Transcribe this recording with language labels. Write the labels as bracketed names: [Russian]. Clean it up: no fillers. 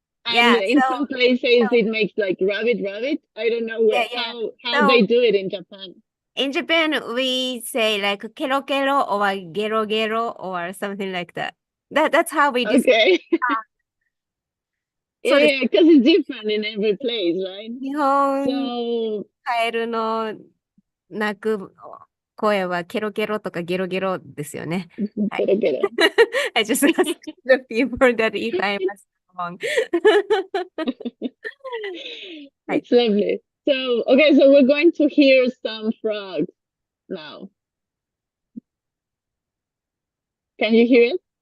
[English] And in some places it makes like rabbit. I don't know how they do it in Japan. In Japan, we say like kero kero or gero gero or something like that. That's how we describe. Okay. [Japanese] そうです。 [English] Yeah, because it's different in every place, right? [Japanese] 日本 [English] So [Japanese] カエルの鳴く声はケロケロとかゲロゲロですよね。はい。 [English] get it. I just asked the people that if I was wrong. [Japanese] はい。 [English] It's lovely. So, okay, so we're going to hear some frogs now. Can you hear it?